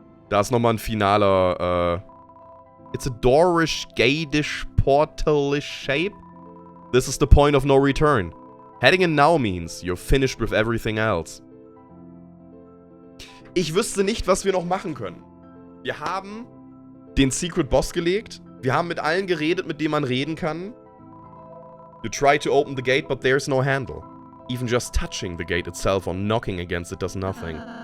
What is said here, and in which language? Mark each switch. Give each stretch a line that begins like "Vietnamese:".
German: Da ist nochmal ein finaler,
English: It's a Dorish, Gadish, portalish shape. This is the point of no return. Heading in now means you're finished with everything else.
German: Ich wüsste nicht, was wir noch machen können. Wir haben den Secret Boss gelegt. Wir haben mit allen geredet, mit denen man reden kann.
English: You try to open the gate, but there's no handle. Even just touching the gate itself or knocking against it does nothing.